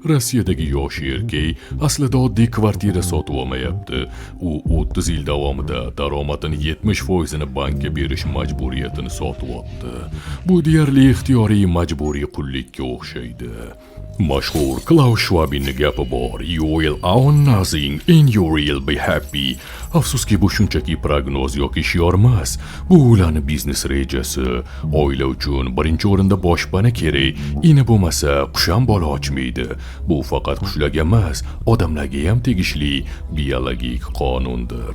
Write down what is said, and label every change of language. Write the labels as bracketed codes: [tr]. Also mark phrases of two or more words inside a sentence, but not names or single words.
[uz] Rossiyadagi yosh erkak aslida oddiy kvartira sotib olmayapti. U 30 yil davomida daromadini 70% bankka berish majburiyatini sotib oldi. Bu deyarli ixtiyoriy majburiy qullikka o'xshaydi. Mashhur Klaus Schwabning gapi bor: [en] "You will own nothing and you will be happy." [uz] Afsuski bu shunchaki prognoz yoki shior emas. Bu ularning biznes rejasi. Oila uchun birinchi o'rinda boshpana kerak. Ini bo'lmasa qusham bola ochmaydi. Bu faqat qushlarga emas, odamlarga ham tegishli biologik qonundir.